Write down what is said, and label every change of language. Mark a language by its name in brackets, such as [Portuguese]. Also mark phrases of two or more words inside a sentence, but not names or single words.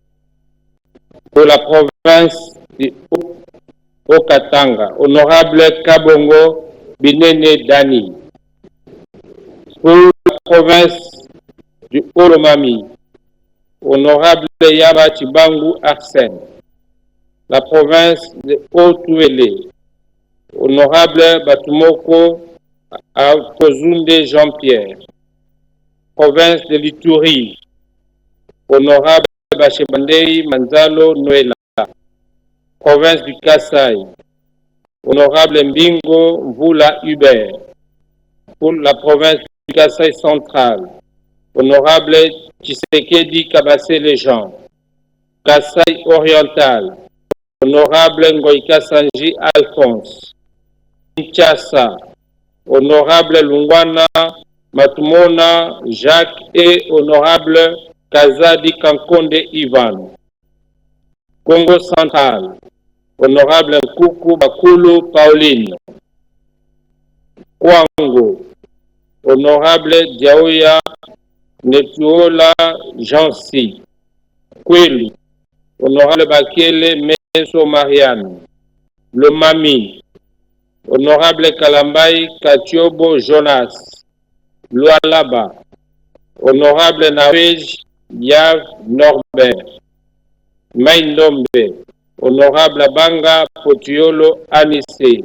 [French] Pour la province du Haut-Katanga, honorable Kabongo Binene Dani. Pour la province du Haut-Lomami, honorable Yaba Chibangu Arsène. La province de Haut-Ouélé, honorable Batumoko Kozunde Jean-Pierre. Province de l'Ituri, honorable Bachebandei Manzalo Noëlla. Province du Kassai, honorable Mbingo Mvula Hubert. Pour la province du Kassai central, honorable Tshisekedi Kabassé Léjean. Kassai oriental, honorable Ngoïka Sanji Alphonse. Kinshasa, honorable Lungwana Matumona Jacques et honorable Kazadi Kankonde Ivan. Congo central, honorable Nkoukou Bakulu Pauline. Kwango, honorable Diaoya Netuola Jansi. Kwelu, honorable Bakele Meso Marianne. Le Mami, honorable Kalambai Katiobo Jonas. Lualaba, honorable Nawej Yav Norbert. Maindombe, honorable Banga Potiolo Anissé.